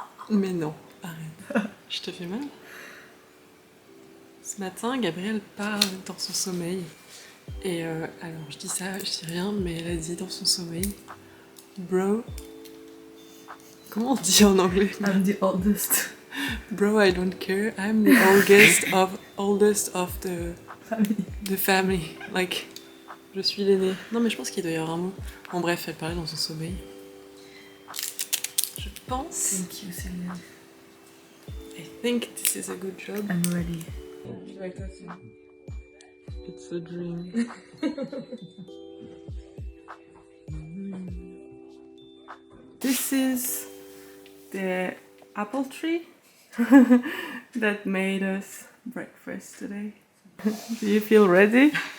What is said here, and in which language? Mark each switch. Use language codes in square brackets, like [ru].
[fr] Mais non, arrête. Je te fais mal? Ce matin, Gabrielle parle dans son sommeil. Et alors je dis ça, je dis rien, mais elle a dit dans son sommeil, bro. Comment on dit en anglais? [en] I'm the oldest. Bro, I don't care. I'm the oldest of the family. [fr] Like, je suis l'aîné. Non, mais je pense qu'il doit y avoir un mot. En bref, elle parlait dans son sommeil. Je pense. [en] Thank you, Céline. I think this is a good job. I'm ready. It's a dream. This is the apple tree that made us breakfast today. Do you feel ready?